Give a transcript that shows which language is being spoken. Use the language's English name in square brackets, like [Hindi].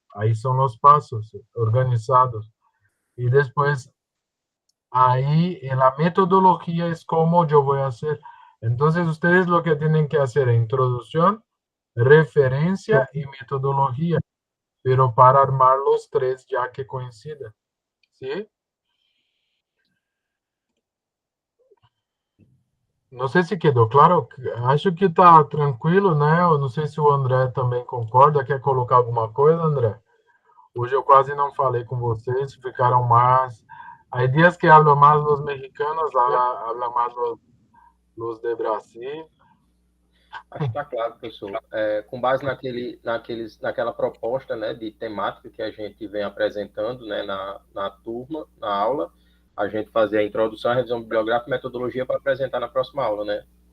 [Spanish] Ahí son los pasos organizados. Y después, ahí en la metodología es cómo yo voy a hacer. Entonces, ustedes lo que tienen que hacer es introducción, referencia y metodología, pero para armar los tres ya que coinciden. ¿Sí? [Portuguese] Não sei se quedou claro, acho que está tranquilo, né? Eu não sei se o André também concorda, quer colocar alguma coisa, André? Hoje eu quase não falei com vocês, ficaram mais... [Spanish] Hay días que hablan más los mexicanos, hablan más los de Brasil. [Portuguese] Acho que está claro, professor. Com base naquela proposta, né, de temática que a gente vem apresentando, né, na turma, na aula, a gente fazer a introdução, a revisão bibliográfica e metodologia para apresentar na próxima aula, né?